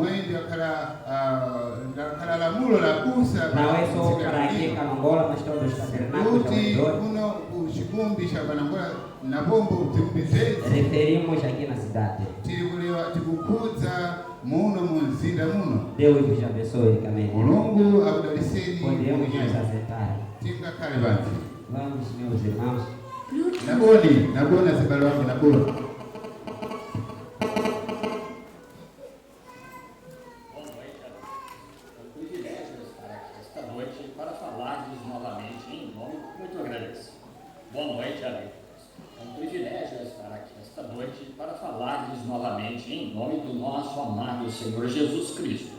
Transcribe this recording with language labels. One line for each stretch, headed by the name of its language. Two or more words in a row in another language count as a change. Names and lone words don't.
Portuguese: Não é só para aqui em Calangola, mas todos os tabernáculos referimos aqui na cidade. Deus nos abençoe ricamente. Podemos nos acertar. Vamos, meus irmãos.
Nyanja: Nabona zibalo wako nabona.
Portuguese: Boa noite, amigos. É um privilégio estar aqui esta noite para falar-lhes novamente em nome do nosso amado Senhor Jesus Cristo.